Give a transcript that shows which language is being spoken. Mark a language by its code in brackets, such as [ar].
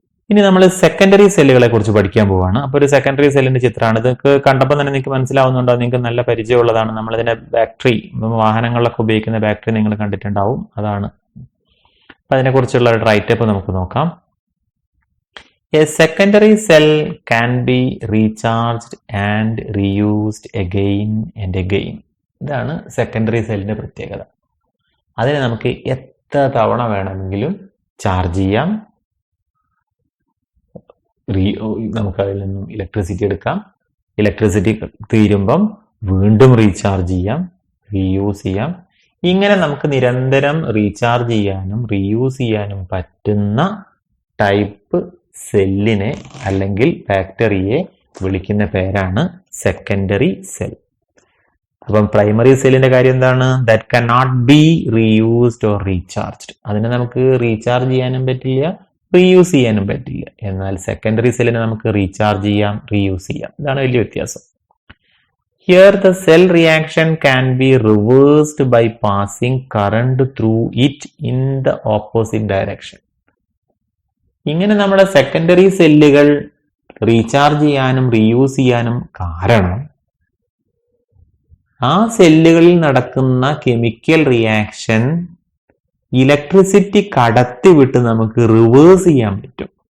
[ml] ഇനി നമ്മൾ സെക്കൻഡറി സെല്ലുകളെ കുറിച്ച് പഠിക്കാൻ പോവാണ്. അപ്പോൾ ഒരു സെക്കൻഡറി സെല്ലിന്റെ ചിത്രമാണ്. ഇതൊക്കെ കണ്ടപ്പോൾ തന്നെ നിങ്ങൾക്ക് മനസ്സിലാവുന്നുണ്ടോ? നിങ്ങൾക്ക് നല്ല പരിചയമുള്ളതാണ്. നമ്മളിതിന്റെ ബാറ്ററി, വാഹനങ്ങളിലൊക്കെ ഉപയോഗിക്കുന്ന ബാറ്ററി നിങ്ങൾ കണ്ടിട്ടുണ്ടാവും. അതാണ്. അപ്പൊ അതിനെക്കുറിച്ചുള്ള ഒരു റൈറ്റപ്പ് നമുക്ക് നോക്കാം. [en] A secondary cell can be recharged and reused again and again. [ml] ഇതാണ് സെക്കൻഡറി സെല്ലിന്റെ പ്രത്യേകത. അതിനെ നമുക്ക് എത്ര തവണ വേണമെങ്കിലും ചാർജ് ചെയ്യാം. നമുക്ക് അതിൽ നിന്നും ഇലക്ട്രിസിറ്റി എടുക്കാം. ഇലക്ട്രിസിറ്റി തീരുമ്പം വീണ്ടും റീചാർജ് ചെയ്യാം, റീയൂസ് ചെയ്യാം. ഇങ്ങനെ നമുക്ക് നിരന്തരം റീചാർജ് ചെയ്യാനും റീയൂസ് ചെയ്യാനും പറ്റുന്ന ടൈപ്പ് സെല്ലിനെ അല്ലെങ്കിൽ ബാക്ടറിയെ വിളിക്കുന്ന പേരാണ് സെക്കൻഡറി സെൽ. അപ്പം പ്രൈമറി സെല്ലിന്റെ കാര്യം എന്താണ്? [en] That can not be reused or recharged. [ml] അതിനെ നമുക്ക് റീചാർജ് ചെയ്യാനും പറ്റില്ല, റീയൂസ് ചെയ്യാനും പറ്റില്ല. എന്നാൽ സെക്കൻഡറി സെല്ലിനെ നമുക്ക് റീചാർജ് ചെയ്യാം, റീയൂസ് ചെയ്യാം. ഇതാണ് വലിയ വ്യത്യാസം. [en] Here the cell reaction can be reversed by passing current through it in the opposite direction. [ml] ഇങ്ങനെ നമ്മുടെ സെക്കൻഡറി സെല്ലുകൾ റീചാർജ് ചെയ്യാനും റീയൂസ് ചെയ്യാനും കാരണം ആ സെല്ലുകളിൽ നടക്കുന്ന കെമിക്കൽ റിയാക്ഷൻ ഇലക്ട്രിസിറ്റി കടത്തിവിട്ട് നമുക്ക് റിവേഴ്സ് ചെയ്യാൻ പറ്റും.